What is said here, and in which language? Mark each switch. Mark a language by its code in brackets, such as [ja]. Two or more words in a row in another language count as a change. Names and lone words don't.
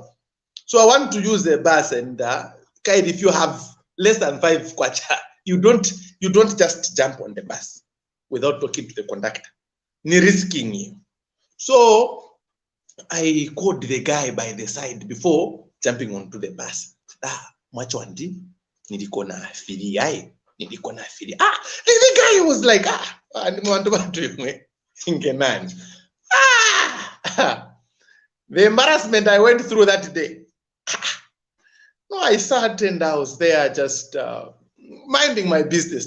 [en] So I want to use a bus, and if you have less than 5 kwacha, you don't just jump on the bus without talking to the conductor. Ni risking you. So I called the guy by the side before jumping onto the bus. [ny] Mwachwandi, nilikona fili. [en] The guy was like, the embarrassment I went through that day. No, I sat and I was there just minding my business.